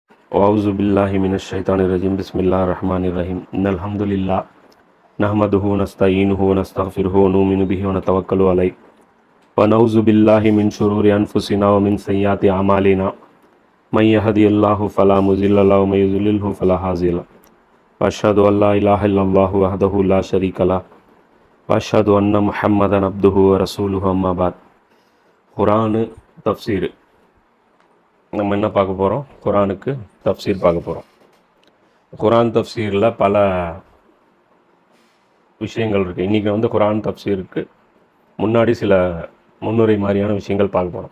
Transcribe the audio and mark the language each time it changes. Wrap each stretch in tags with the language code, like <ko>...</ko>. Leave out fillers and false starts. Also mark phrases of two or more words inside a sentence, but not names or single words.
<ar>وأعوذ بالله من الشيطان الرجيم بسم الله الرحمن الرحيم إن الحمد لله نحمده ونستعينه ونستغفره ونؤمن به ونتوكل عليه ونعوذ بالله من شرور أنفسنا ومن سيئات أعمالنا من يهدي الله فلا مضل له ومن يضلل فلا هادي له وأشهد أن لا إله إلا الله وحده لا شريك له وأشهد أن محمدا عبده ورسوله أما بعد</ar> <ta>குர்ஆன் தஃப்சீர் நம்ம என்ன பார்க்க போகிறோம்? குர்ஆனுக்கு தஃப்சீர் பார்க்க போகிறோம். குர்ஆன் தஃப்சீரில் பல விஷயங்கள் இருக்குது. இன்றைக்கி குர்ஆன் தஃப்சீருக்கு முன்னாடி சில முன்னுரை மாதிரியான விஷயங்கள் பார்க்க போகிறோம்.</ta>